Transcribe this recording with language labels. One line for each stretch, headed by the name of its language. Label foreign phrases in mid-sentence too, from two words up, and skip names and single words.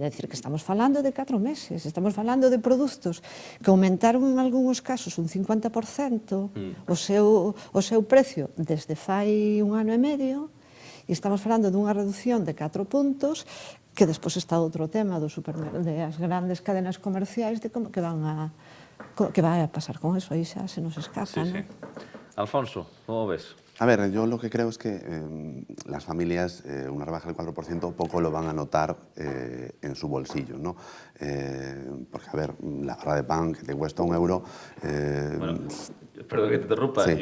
Galician: É dicir, que estamos falando de 4 meses, estamos falando de produtos que aumentaron en algúns casos un 50% o seu precio desde fai un ano e medio, e estamos falando dunha reducción de 4 puntos, que despois está outro tema das grandes cadenas comerciais de como que vai a pasar con eso, aí xa se nos escapa,
Spanish: Sí, sí. ¿no? Alfonso, ¿cómo ves? A ver, yo lo que creo es que las familias, una rebaja del 4% poco lo van a notar en su bolsillo, ¿no? Porque, a ver, la barra de pan que te cuesta €1... Bueno, perdón que te interrumpa, Sí.